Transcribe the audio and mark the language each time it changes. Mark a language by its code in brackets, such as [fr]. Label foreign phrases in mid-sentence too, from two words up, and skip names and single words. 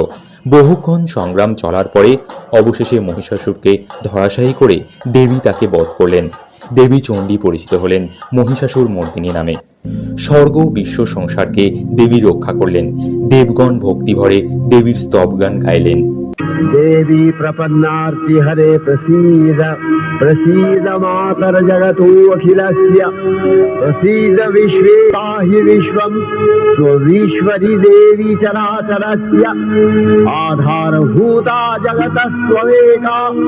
[bn] বহুক্ষণ সংগ্রাম চলার পরে অবশেষে মহিষাসুরকে ধরাশায়ী করে দেবী তাকে বধ করলেন। দেবী চণ্ডী পরিচিত হলেন মহিষাসুর মর্দিনী নামে। স্বর্গ বিশ্ব সংসারকে দেবী রক্ষা করলেন। দেবগণ ভক্তিভরে দেবীর স্তবগান গাইলেন। [sa] देवी प्रपन्नार्ति हरे प्रसीद प्रसीद मातर जगतो अखिलस्य प्रसीद विश्वे पाहि विश्वं स्वईश्वरी देवी चराचरस्य आधारभूता जगतस्त्वमेका